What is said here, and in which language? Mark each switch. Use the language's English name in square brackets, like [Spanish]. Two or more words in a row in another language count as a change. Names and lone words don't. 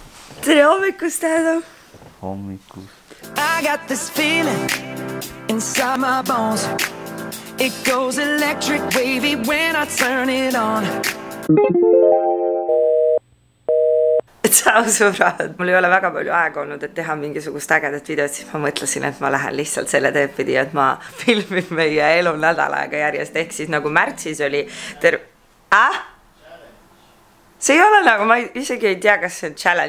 [Estonian] Tere hommikust, Adam! Hommikust. [English] I got this feeling inside my bones. It goes electric wavy when I turn it on. [Estonian] Tšau sõbrad! Mul ei ole väga palju aega olnud, et teha mingisugust ägedat videot, siis ma mõtlesin, et ma lähen lihtsalt selle teepidi, et ma filmin meie elu nädal aega järjest, ehk siis nagu märtsis oli See ei ole nagu, ma isegi ei tea, kas see on challenge.